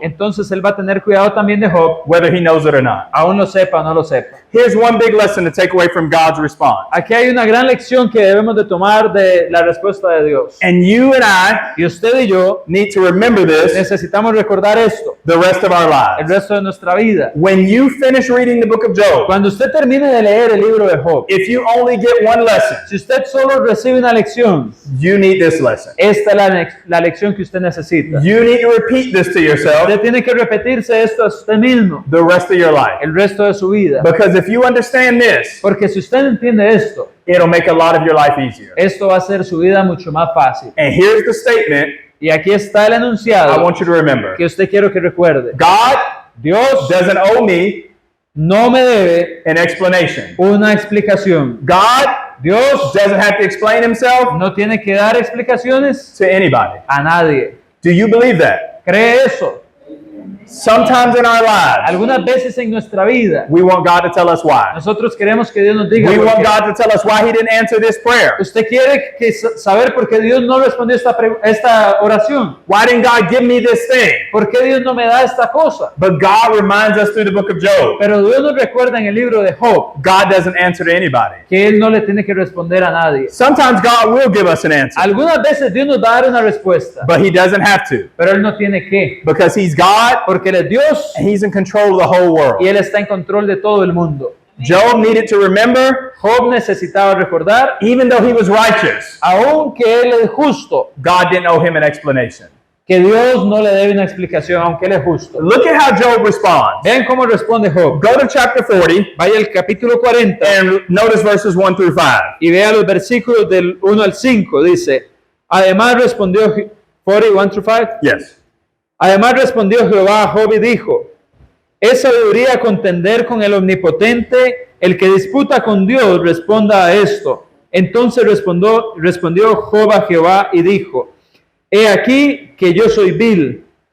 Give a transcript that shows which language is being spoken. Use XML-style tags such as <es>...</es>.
<es>entonces él va a tener cuidado también de Job,</es> <en>whether he knows it or not.</en> <es>aún lo sepa o no lo sepa.</es> <en>Here's one big lesson to take away from God's response.</en> <es>Aquí hay una gran lección que debemos de tomar de la respuesta de Dios.</es> <en>And you and I</en> <es>Y usted y yo</es> <en>need to remember this</en> <es>necesitamos recordar esto</es> <en>the rest of our</en> <es>el</es> <en>lives.</en> <es>resto de nuestra vida.</es> <en>When you finish reading the book of Job,</en> <es>Cuando usted termine de leer el libro de Job,</es> <en>if you only get one lesson,</en> <es>si usted solo recibe una lección,</es> <en>you need this lesson.</en> <es>esta es la lección que usted necesita.</es> <en>You need to repeat this to yourself</en> <es>Usted tiene que repetirse esto a usted mismo</es> <en>the rest of your life.</en> <es>el resto de su vida.</es> <en>Because if you understand this,</en> <es>Porque si usted entiende esto,</es> <en>it'll make a lot of your life easier.</en> <es>esto va a hacer su vida mucho más fácil.</es> <en>And here's the statement</en> <es>Y aquí está el</es> <en>I</en> <es>enunciado</es> <en>want you to remember.</en> <es>que usted quiero que recuerde.</es> <en>God</en> <es>Dios</es> <en>doesn't owe me</en> <es>no me debe</es> <en>an explanation.</en> <es>una explicación.</es> <en>God</en> <es>Dios</es> <en>doesn't have to explain himself</en> <es>no tiene que dar explicaciones</es> <en>to anybody.</en> <es>a nadie.</es> <en>Do you believe that?</en> <es>¿Cree eso?</es> <en>Sometimes in our lives,</en> <es>Algunas veces en nuestra vida,</es> <en>we want God to tell us why.</en> <es>nosotros queremos que Dios nos diga</es> <en>We</en> <es>por</es> <en>want</en> <es>qué.</es> <en>God to tell us why he didn't answer this prayer.</en> <es>Usted quiere saber por qué Dios no respondió esta oración.</es> <en>Why didn't God give me this thing?</en> <es>¿Por qué Dios no me da esta cosa?</es> <en>But God reminds us through the book of Job,</en> <es>Pero Dios nos recuerda en el libro de Job</es> <en>God doesn't answer to anybody.</en> <es>que Él no le tiene que responder a nadie.</es> <en>Sometimes God will give us an answer,</en> <es>Algunas veces Dios nos va a dar una respuesta,</es> <en>but he doesn't have to</en> <es>pero Él no tiene que,</es> <en>because he's God</en> <es>porque Él es Dios</es> <en>and he's in control of the whole</en> <es>y</es> <en>world.</en> <es>Él está en control de todo el mundo.</es> <en>Job needed to remember,</en> <es>Job necesitaba recordar,</es> <en>even though he was righteous,</en> <es>aunque Él es justo,</es> <en>God didn't owe him an explanation.</en> <es>que Dios no le debe una explicación, aunque Él es justo.</es> <en>Look at how Job responds.</en> <es>Vean cómo responde Job.</es> <en>Go to chapter 40</en> <es>Vaya al capítulo 40</es> <en>and notice verses 1 through 5.</en> <es>y vea los versículos del 1 al 5. Dice, además respondió</es> <en>41 through 5. Yes.</en> <es>Además respondió Jehová a Job y dijo, ¿es sabiduría contender con el omnipotente? El que disputa con Dios responda a esto. Entonces respondió Job a Jehová y dijo, he aquí que yo soy vil.</es>